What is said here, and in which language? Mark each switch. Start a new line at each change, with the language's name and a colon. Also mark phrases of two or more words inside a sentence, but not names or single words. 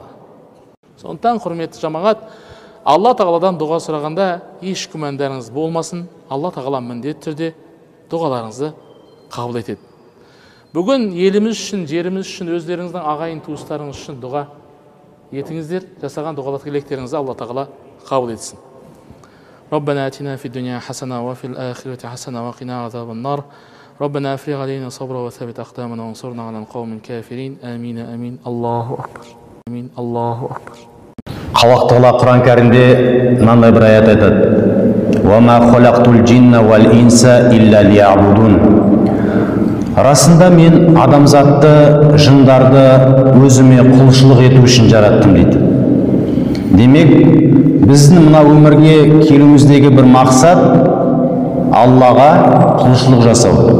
Kazakh: Сондықтан құрметті жамағат, Алла тағаладан дұға сұрағанда еш күмәндарыңыз болмасын. Алла тағала міндетті түрде дұғаларыңызды қабыл етеді. Бүгін еліміз үшін, жеріміз үшін, өздеріңіздің ағайын туыстарыңыз үшін дұға етіңіздер. Жасаған дұғалар тілектеріңізді Алла тағала қабыл етсін.
Arabic: ربنا آتنا في الدنيا حسنة وفي الآخرة حسنة وقنا عذاب النار ربنا أفرغ علينا صبرا وثبت أقدامنا وانصرنا على القوم الكافرين آمين آمين الله أكبر آمين الله أكبر.
Kazakh: Халақ Тағала Құран кәрімде мынандай бір аят айтады:
Arabic: وَمَا خَلَقْتُ الْجِنَّ وَالْإِنسَ إِلَّا لِيَعْبُدُونَ.
Kazakh: Расында мен адамзатты, жындарды өзіме құлшылық ету үшін жараттым дейді. Демек, біздің мына өмірге келуіміздегі бір мақсат Аллаға құлшылық жасау.